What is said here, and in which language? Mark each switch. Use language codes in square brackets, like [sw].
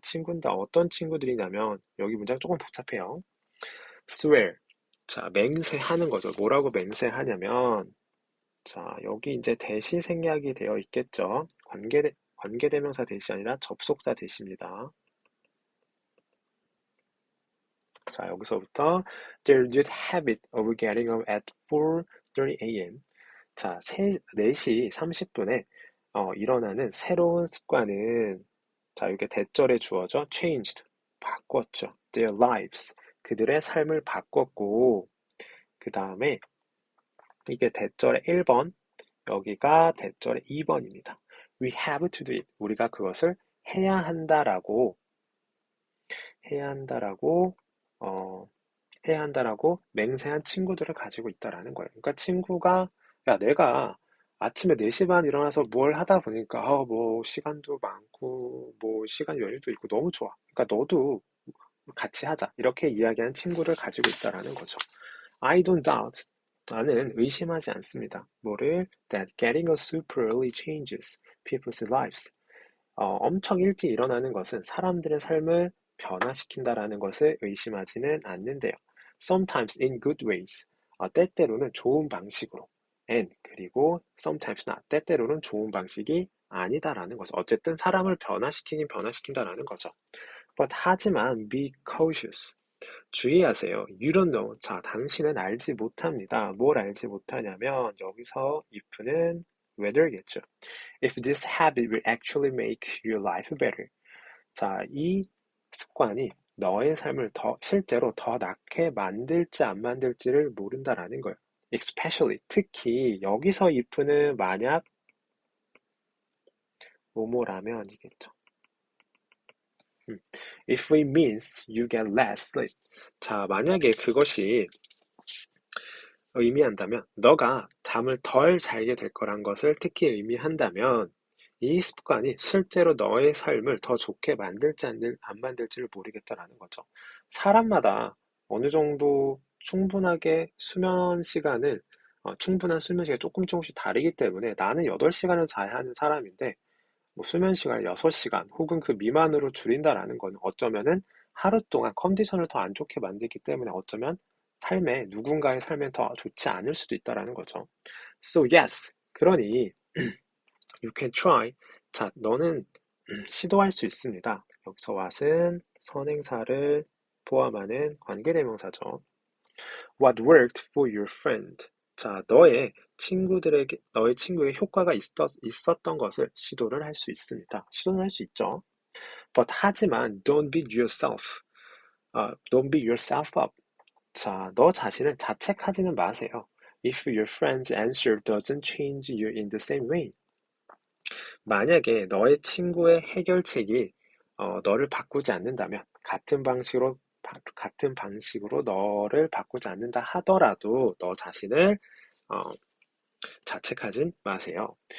[ko] 친구인데 어떤 친구들이냐면, 여기 문장 조금 복잡해요. swear. 자, 맹세하는 거죠. 뭐라고 맹세하냐면, 자, 여기 이제 대시 생략이 되어 있겠죠. 관계대명사 대시 아니라 접속사 대시입니다. 자, 여기서부터 [en] Their good habit of getting up at 4:30 a.m. [ko] 자, 4시 30분에 일어나는 새로운 습관은 자, 이게 대절에 주어져 changed, 바꿨죠. [en] Their lives, [ko] 그들의 삶을 바꿨고 그 다음에 이게 대절의 1번, 여기가 대절의 2번입니다. [en] We have to do it. [ko] 우리가 그것을 해야 한다라고 해야 한다라고 어, 해야 한다라고 맹세한 친구들을 가지고 있다라는 거예요. 그러니까 친구가 야 내가 아침에 4시 반 일어나서 뭘 하다 보니까 뭐 시간도 많고 뭐 시간 여유도 있고 너무 좋아. 그러니까 너도 같이 하자. 이렇게 이야기한 친구를 가지고 있다라는 거죠. [en] I don't doubt. [ko] 나는 의심하지 않습니다. 뭐를? [en] That getting up super early changes people's lives. [ko] 엄청 일찍 일어나는 것은 사람들의 삶을 변화시킨다라는 것을 의심하지는 않는데요. [en] Sometimes in good ways. [ko] 때때로는 좋은 방식으로. [en] And [ko] 그리고 [en] sometimes not. [ko] 때때로는 좋은 방식이 아니다라는 거죠. 어쨌든 사람을 변화시키긴 변화시킨다라는 거죠. [en] But [ko] 하지만 [en] be cautious. [ko] 주의하세요. [en] You don't know. [ko] 자, 당신은 알지 못합니다. 뭘 알지 못하냐면 여기서 if는 whether겠죠. [en] If this habit will actually make your life better. [ko] 자, 이 습관이 너의 삶을 실제로 더 낫게 만들지 안 만들지를 모른다라는 거예요. Especially, 특히 여기서 if는 만약 뭐뭐라면이겠죠. [en] If it means you get less sleep. [ko] 자, 만약에 그것이 의미한다면, 너가 잠을 덜 자게 될 거란 것을 특히 의미한다면, 이 습관이 실제로 너의 삶을 더 좋게 만들지 안 만들지를 모르겠다라는 거죠. 사람마다 어느 정도 충분하게 수면 시간을, 충분한 수면 시간이 조금씩 다르기 때문에 나는 8시간을 자야 하는 사람인데, 뭐 수면 시간을 6시간 혹은 그 미만으로 줄인다라는 건 어쩌면은 하루 동안 컨디션을 더 안 좋게 만들기 때문에 어쩌면 누군가의 삶에 더 좋지 않을 수도 있다라는 거죠. [en] So yes. [ko] 그러니 [en] you can try. [ko] 자, 너는 시도할 수 있습니다. 여기서 what은 선행사를 포함하는 관계대명사죠. [en] What worked for your friend? [ko] 자, 너의 친구에게 효과가 있었던 것을 시도를 할 수 있습니다. 시도를 할 수 있죠. 하지만 [en] don't beat yourself. Don't beat yourself up. [ko] 자, 너 자신을 자책하지는 마세요. [en] If your friend's answer doesn't change you in the same way. [ko] 만약에 너의 친구의 해결책이 너를 바꾸지 않는다면 같은 방식으로 너를 바꾸지 않는다 하더라도 너 자신을 어, 자책하진 마세요.